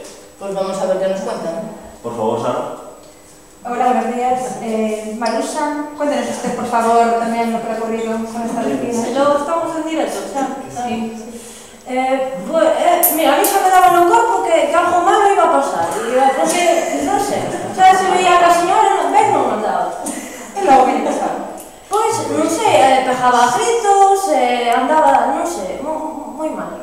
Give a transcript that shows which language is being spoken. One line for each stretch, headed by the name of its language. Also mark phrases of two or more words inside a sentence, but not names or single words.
Spanish: Pues vamos a ver qué nos cuentan. Por favor, Sara. Hola, buenos días. Marusa, cuéntenos usted, por favor, también lo que ha ocurrido con esta vecina. Estamos en directo,
Galician: xa? Sí. Mira, a mí xa me daba no corpo que algo malo iba a pasar, porque, non sei, xa se veía que a señora non andaba. E logo que lle pasaba? Pois, non sei, pegaba gritos, andaba, non sei, moi mal.